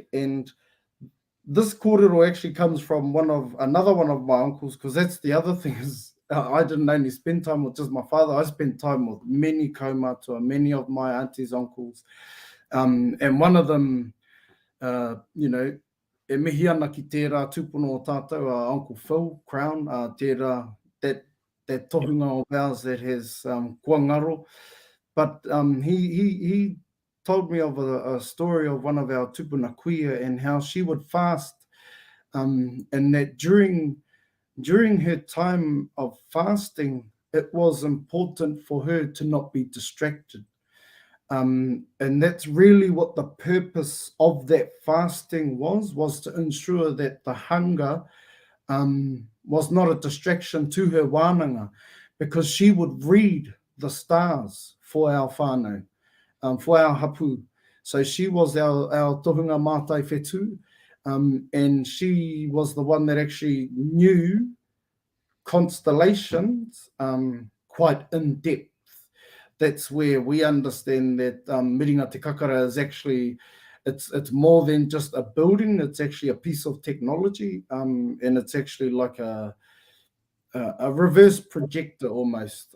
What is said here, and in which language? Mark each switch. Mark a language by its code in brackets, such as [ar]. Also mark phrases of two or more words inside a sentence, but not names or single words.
[en] And this kōrero actually comes from another one of my uncles, because that's the other thing is I didn't only spend time with just my father, I spent time with many kaumatua, many of my aunties, uncles. And one of them, you know, [mi] e mihi ana ki tērā tūpuna o tātou, Uncle Phil Crown, tērā, [en] that Yep. tohunga of ours that has [mi] kua ngaro. [en] But he told me of a story of one of our tupuna kuia and how she would fast, and that during her time of fasting, it was important for her to not be distracted. And that's really what the purpose of that fasting was to ensure that the hunger was not a distraction to her wānanga, because she would read the stars for our whānau, for our hapu. So she was our [mi] tohunga mātai whetū, [en] and she was the one that actually knew constellations quite in depth. That's where we understand that Miringa Te Kakara is actually, it's more than just a building, it's actually a piece of technology, and it's actually like a reverse projector almost.